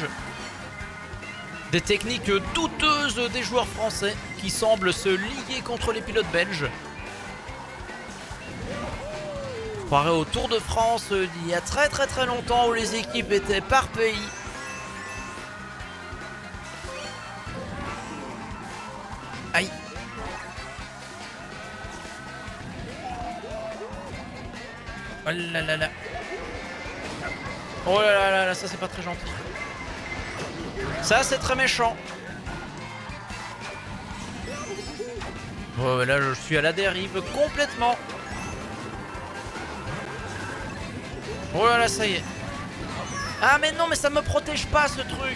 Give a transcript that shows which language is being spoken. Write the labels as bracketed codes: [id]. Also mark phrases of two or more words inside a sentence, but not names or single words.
[fr] Des techniques douteuses des joueurs français qui semblent se lier contre les pilotes belges. On croirait au Tour de France d'il y a très longtemps où les équipes étaient par pays. Aïe. Oh là là là. Oh là là là, ça c'est pas très gentil. Ça c'est très méchant. Oh là je suis à la dérive complètement. Oh là là ça y est. Ah mais non mais ça me protège pas ce truc.